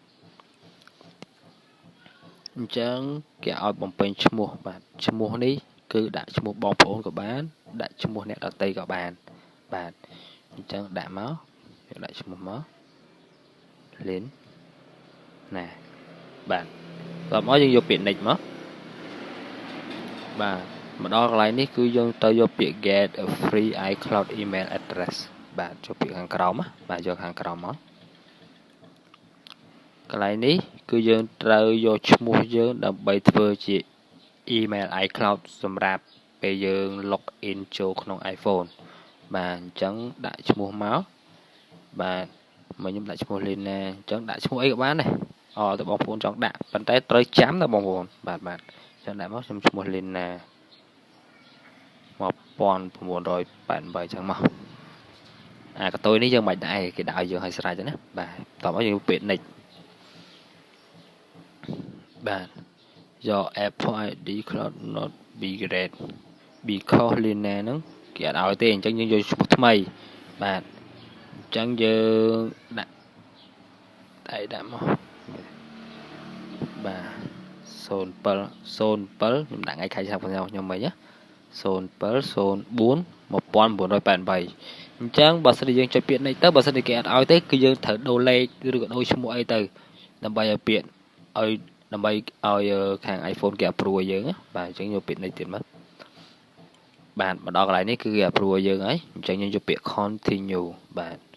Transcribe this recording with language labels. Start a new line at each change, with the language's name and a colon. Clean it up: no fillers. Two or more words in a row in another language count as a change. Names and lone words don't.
Khmer: អញ្ចឹងគេឲ្យបំពេញឈ្មោះបាទឈ្មោះនេះគឺដាក់ឈ្មោះបងប្អូនក៏បានដាក់ឈ្មោះអ្នកដទៃក៏បានបាទអញ្ចឹងដាក់មកយើងដាក់ឈ្មោះមកលេនណាបាទតមកយើងយកពាក្យ next មក បាទមកដល់កន្លែងនេះគឺយើងទៅយកពាក្យ
English: get a free iCloud email address
Khmer: បាទចូលពាក្យខាងក្រោមបាទយកខាងក្រោមមក កន្លែងនេះគឺយើងត្រូវយកឈ្មោះយើងដើម្បីធ្វើជា email iCloud សម្រាប់ពេលយើង
English: log in
Khmer: ចូលក្នុង iPhone បាទអញ្ចឹងដាក់ឈ្មោះមកបាទមកខ្ញុំដាក់ឈ្មោះលេនណាអញ្ចឹងដាក់ឈ្មោះអីក៏បានដែរទៅបងប្អូនចង់ដាក់ប៉ុន្តែត្រូវចាំណាបងប្អូនបាទអញ្ចឹងដាក់មកខ្ញុំឈ្មោះលេនណា 1988អញ្ចឹងមកកតុយនេះយើងមិនដាក់ឯងគេដាក់ឲ្យយើងឲ្យស្រេចទៅណាបាទតោះមកយើងពាក្យ next បាទយក
English: Apple ID cloud not be great because Lina
Khmer: ហ្នឹងគេអត់ឲ្យទេអញ្ចឹងយើងយកឈ្មោះថ្មីបាទអញ្ចឹងយើងដាក់ដាក់មក បាទ07ខ្ញុំដាក់ថ្ងៃខែឆ្នាំខ្ញុំមិញណា07041988អញ្ចឹងបើសិនជាយើងចុចពាក្យនេះទៅបើសិនជាគេអត់ឲ្យទេគឺយើងត្រូវដូរលេខឬក៏ដូរឈ្មោះអីទៅដើម្បីឲ្យពាក្យដើម្បីឲ្យខាង iPhone គេ approve ឲ្យយើងបាទអញ្ចឹងយកពាក្យនេះទៀតមកបាទមកដល់កន្លែងនេះគឺគេ approve ឲ្យយើងហើយអញ្ចឹងយើងយកពាក្យ continue បាទ